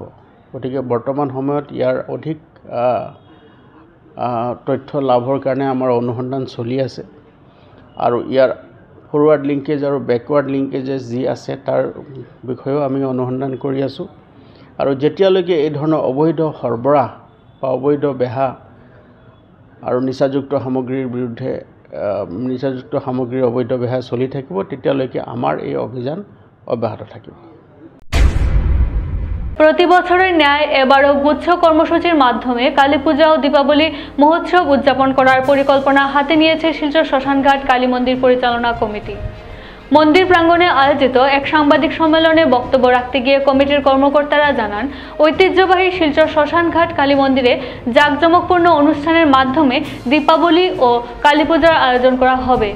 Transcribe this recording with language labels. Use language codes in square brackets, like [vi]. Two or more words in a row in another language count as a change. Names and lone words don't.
[as] গতিকে বৰ্তমান সময়ত ইয়াৰ অধিক তথ্য লাভৰ কাৰণে আমাৰ অনুসন্ধান চলি আছে আৰু ইয়াৰ [en] forward linkage [as] আৰু [en] backward linkages [as] যি আছে তাৰ বিষয়েও আমি অনুসন্ধান কৰি আছোঁ। আৰু যেতিয়ালৈকে এই ধৰণৰ অবৈধ সৰবৰাহ বা অবৈধ বেহা আৰু নিচাযুক্ত সামগ্ৰীৰ বিৰুদ্ধে নিচাযুক্ত সামগ্ৰীৰ অবৈধ বেহা চলি থাকিব তেতিয়ালৈকে আমাৰ এই অভিযান অব্যাহত থাকিব। [bn] প্রতি বছরের ন্যায় এবারও গুচ্ছ কর্মসূচির মাধ্যমে কালী পূজা ও দীপাবলি মহোৎসব উদযাপন করার পরিকল্পনা হাতে নিয়েছে শিলচর শ্মশানঘাট কালী মন্দির পরিচালনা কমিটি। মন্দির প্রাঙ্গণে আয়োজিত এক সাংবাদিক সম্মেলনে বক্তব্য রাখতে গিয়ে কমিটির কর্মকর্তারা জানান, ঐতিহ্যবাহী শিলচর শ্মশানঘাট কালী মন্দিরে জাঁকজমকপূর্ণ অনুষ্ঠানের মাধ্যমে দীপাবলি ও কালী পূজার আয়োজন করা হবে।